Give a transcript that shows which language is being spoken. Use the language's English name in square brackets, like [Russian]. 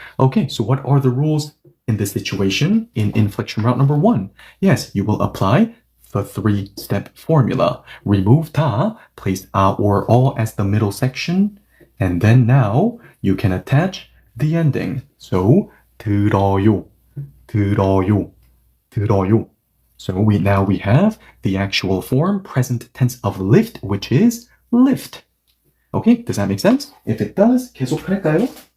[English] Okay, so what are the rules in this situation in inflection route number 1? Yes, you will apply the 3-step formula. Remove 다, place a or all as the middle section, and then now you can attach the ending. So [Korean] 들어요, 들어요, 들어요. [English] So now we have the actual form, present tense of lift, which is lift. Okay, does that make sense? If it does, [Korean] 계속할까요?